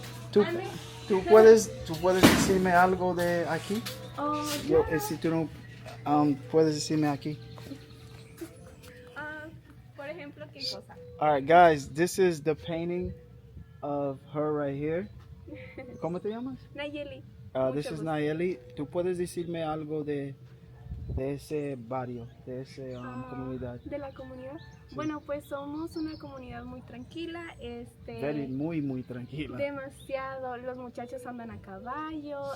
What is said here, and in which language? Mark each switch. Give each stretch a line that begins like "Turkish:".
Spanish: ¿Tú, tú puedes decirme algo de aquí? Oh, Yo, si tú no puedes decirme aquí. por ejemplo, ¿qué cosa?
English: All right, guys, this is the painting of her right here.
Spanish: ¿Cómo te llamas? Nayeli.
English: This is Nayeli.
Spanish: ¿Tú puedes decirme algo de ese barrio, de esa comunidad? De la comunidad. Bueno, pues somos una comunidad muy tranquila, Muy tranquila. demasiado. Los muchachos andan a caballo.